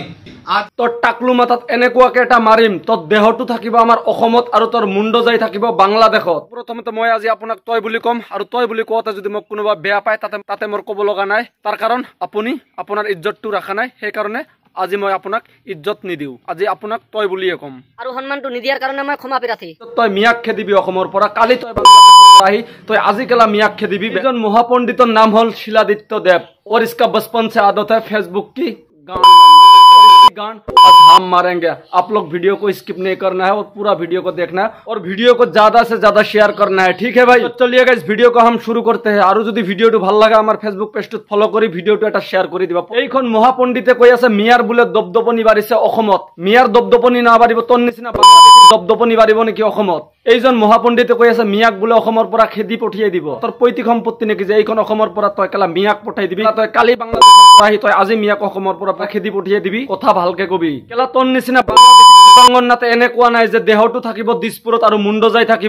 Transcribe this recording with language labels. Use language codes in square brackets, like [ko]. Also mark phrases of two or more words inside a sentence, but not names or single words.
[as] তোর টাকলু মাথাত এনেকুৱাকে এটা মাৰিম তোর দেহটো থাকিব আমার অসমত আৰু তোর মুণ্ড যাই থাকিব বাংলাদেশত প্ৰথমতে মই আজি আপোনাক তই বুলি কম আৰু তই বুলি কোৱাতে যদি মোক কোনোবা বেয়া পায় তাতে মোৰ ক'ব লগা নাই তাৰ কাৰণ আপুনি আপোনাৰ ইজ্জতটো ৰাখা নাই সেই কাৰণে আজি মই আপোনাক ইজ্জত নিদিও আজি আপোনাক তই বুলিয়ে কম আৰু সন্মানটো নিদিয়াৰ কাৰণে মই ক্ষমা প্ৰাৰ্থী তই মিয়াক খেদিবি অসমৰ পৰা কালি তই বাংলাদেশত আহি তই আজি কেলা মিয়াক খেদিবি এজন মহাপণ্ডিতৰ নাম হল শিলাদিত্য দেৱ [hi] और इसका बचपन से आदत है फेसबुक की गान गान हम मारेंगे आप लोग वीडियो को स्किप नहीं करना है और पूरा वीडियो को देखना है और वीडियो को ज्यादा से ज्यादा शेयर करना है ठीक है भाई तो चलिएगा इस वीडियो को हम शुरू करते हैं और [as] যদি ভিডিওটো ভাল লাগে আমার ফেসবুক পেজটো ফলো কৰি ভিডিওটো এটা শেয়ার কৰি দিবা এইখন মহাপণ্ডিতে কৈ আছে মিয়াৰ বুলে দবদবনি বাঢ়িছে অসমত মিয়াৰ দবদবনি না বাঢ়িব তোৰ নিচিনা বাংলাদেশৰ দবদবনি বাঢ়িব নেকি অসমত এইজন মহাপণ্ডিতে কৈ আছে মিয়াক বুলে অসমৰ পৰা খেদি পঠিয়াই দিব তোৰ পৈতৃক সম্পত্তি নেকি যে এইখন অসমৰ পৰা তই কেলা মিয়াক পঠাই দিবি তই কালি বাংলাদেশৰ পৰা আহি তই আজি মিয়াক অসমৰ পৰা খেদি পঠিয়াই দিবি কথা ভালকে কবি কেলা তোৰ নিচিনা বাংলাদেশৰ দিপাংগৰ নাতে এনেকুৱা নাই যে দেহটো থাকিব দিছপুৰত আৰু মুণ্ড যাই থাকিব